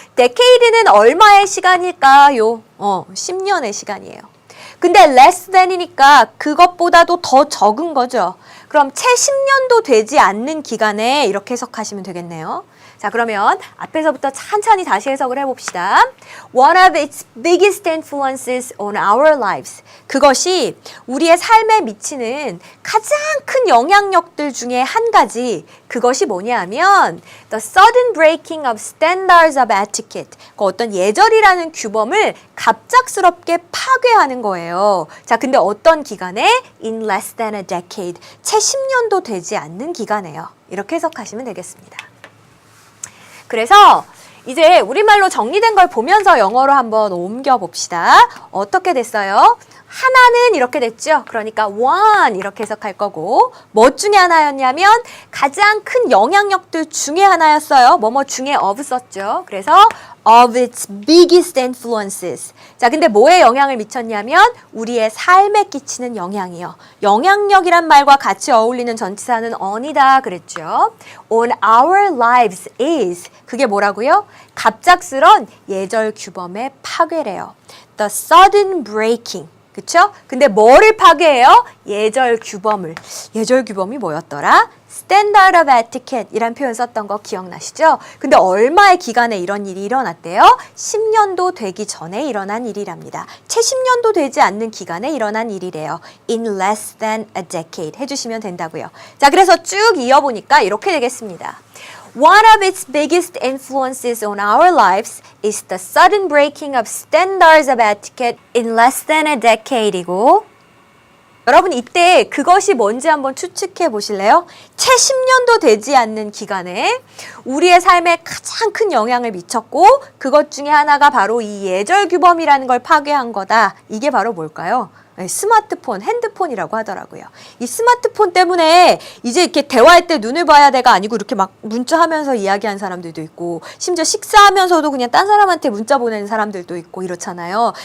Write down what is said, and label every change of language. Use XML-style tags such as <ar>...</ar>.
<ko>decade는 얼마의 시간일까요? 10년의 시간이에요. 근데 less than이니까 그것보다도 더 적은 거죠. 그럼 채 10년도 되지 않는 기간에 이렇게 해석하시면 되겠네요. 자, 그러면 앞에서부터 천천히 다시 해석을 해봅시다.</ko> <en>One of its biggest influences on our lives.</en> <ko>그것이 우리의 삶에 미치는 가장 큰 영향력들 중에 한 가지. 그것이 뭐냐 하면</ko> <en>the sudden breaking of standards of etiquette.</en> <ko>그 어떤 예절이라는 규범을 갑작스럽게 파괴하는 거예요. 자, 근데 어떤 기간에?</ko> <en>In less than a decade.</en> <ko>채 10년도 되지 않는 기간에요. 이렇게 해석하시면 되겠습니다. 그래서 이제 우리말로 정리된 걸 보면서 영어로 한번 옮겨봅시다. 어떻게 됐어요? 하나는 이렇게 됐죠. 그러니까 one 이렇게 해석할 거고 뭐 중에 하나였냐면 가장 큰 영향력들 중에 하나였어요. 뭐뭐 중에 of 썼죠. 그래서</ko> <en>of its biggest influences.</en> <ko>자, 근데 뭐에 영향을 미쳤냐면 우리의 삶에 끼치는 영향이요. 영향력이란 말과 같이 어울리는 전치사는 on이다 그랬죠.</ko> <en>On our lives is.</en> <ko>그게 뭐라고요? 갑작스런 예절 규범의 파괴래요.</ko> <en>The sudden breaking.</en> <ko>그쵸? 근데 뭐를 파괴해요? 예절 규범을. 예절 규범이 뭐였더라?</ko> <en>Standard of etiquette</en> <ko>이란 표현 썼던 거 기억나시죠? 근데 얼마의 기간에 이런 일이 일어났대요? 10년도 되기 전에 일어난 일이랍니다. 채 10년도 되지 않는 기간에 일어난 일이래요.</ko> <en>In less than a decade</en> <ko>해주시면 된다고요. 자, 그래서 쭉 이어보니까 이렇게 되겠습니다.</ko> <en>One of its biggest influences on our lives is the sudden breaking of standards of etiquette in less than a decade이고</en> <ko>여러분 이때 그것이 뭔지 한번 추측해 보실래요? 채 10년도 되지 않는 기간에 우리의 삶에 가장 큰 영향을 미쳤고 그것 중에 하나가 바로 이 예절 규범이라는 걸 파괴한 거다. 이게 바로 뭘까요? 스마트폰, 핸드폰이라고 하더라고요. 이 스마트폰 때문에 이제 이렇게 대화할 때 눈을 봐야 돼가 아니고 이렇게 막 문자하면서 이야기하는 사람들도 있고 심지어 식사하면서도 그냥 딴 사람한테 문자 보내는 사람들도 있고 이렇잖아요.</ko>